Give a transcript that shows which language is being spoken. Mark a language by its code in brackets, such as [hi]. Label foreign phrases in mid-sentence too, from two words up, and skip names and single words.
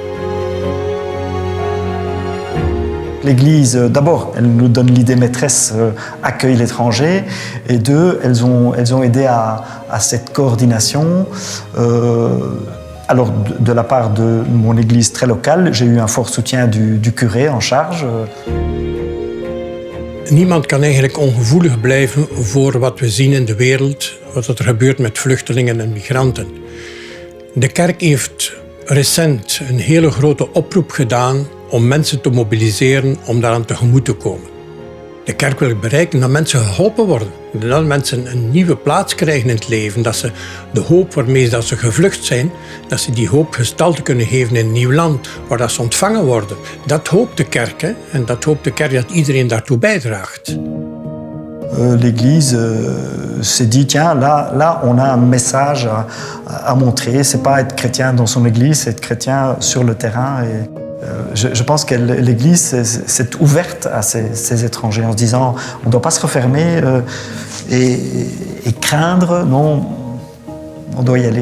[fr] L'Église, d'abord, elle nous donne l'idée maîtresse accueille l'étranger, et deux, elles ont aidé à cette coordination. Alors, de la part de mon Église très locale, j'ai eu un fort soutien du curé en charge. [nl] Niemand kan eigenlijk ongevoelig blijven voor wat we zien in de wereld, wat er gebeurt met vluchtelingen en migranten. De kerk heeft recent een hele grote oproep gedaan om mensen te mobiliseren om daaraan tegemoet te komen. De kerk wil bereiken dat mensen geholpen worden, dat mensen een nieuwe plaats krijgen in het leven, dat ze de hoop waarmee dat ze gevlucht zijn, dat ze die hoop gestalte kunnen geven in een nieuw land, waar dat ze ontvangen worden. Dat hoopt de kerk, hè? En dat hoopt de kerk dat iedereen daartoe bijdraagt. [fr] L'Église s'est dit, tiens, là, on a un message à montrer. C'est pas être chrétien dans son Église, c'est être chrétien sur le terrain. Et je pense que l'Église s'est ouverte à ces étrangers en se disant, on ne doit pas se refermer et craindre, non, on doit y aller.